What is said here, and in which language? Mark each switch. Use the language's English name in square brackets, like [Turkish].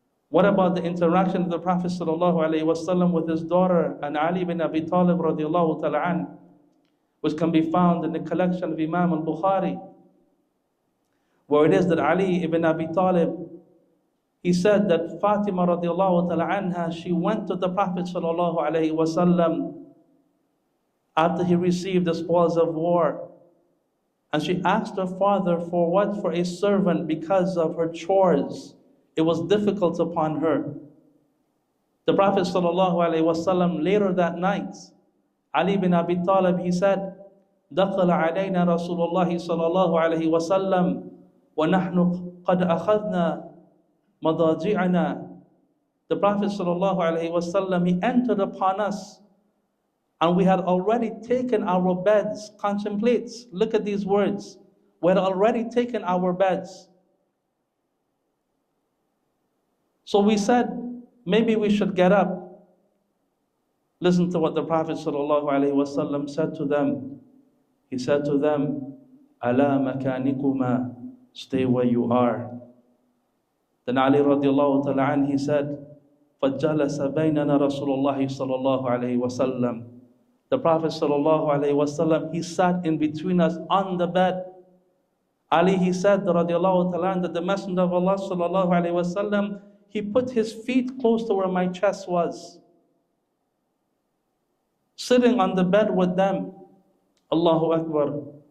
[English] What about the interaction of the Prophet ﷺ with his daughter and Ali bin Abi Talib radiallahu ta'ala an, which can be found in the collection of Imam al-Bukhari, where it is that Ali ibn Abi Talib, he said that Fatima radiallahu ta'ala anha, she went to the Prophet ﷺ after he received the spoils of war, and she asked her father for what? For a servant, because of her chores. It was difficult upon her. The Prophet ﷺ later that night, Ali bin Abi Talib, he said, [Arabic] دخل علينا رسول الله صلى الله عليه وسلم ونحن قد أخذنا مضاجعنا. [English] The Prophet ﷺ, he entered upon us, and we had already taken our beds. Contemplate, look at these words. We had already taken our beds. So we said, maybe we should get up. Listen to what the Prophet ﷺ said to them. He said to them, [Arabic] Ala makanikuma, [English] stay where you are. Then Ali radiallahu ta'ala anh, he said, [Arabic] فَجَّلَسَ بَيْنَنَا رَسُولُ اللَّهِ صَلَى اللَّهُ عَلَيْهِ وَسَلَّمَ. [English] The Prophet sallallahu alayhi wasallam, he sat in between us on the bed. Ali, he said, radiallahu ta'ala, that the Messenger of Allah sallallahu alayhi wasallam, he put his feet close to where my chest was, sitting on the bed with them. Allahu Akbar.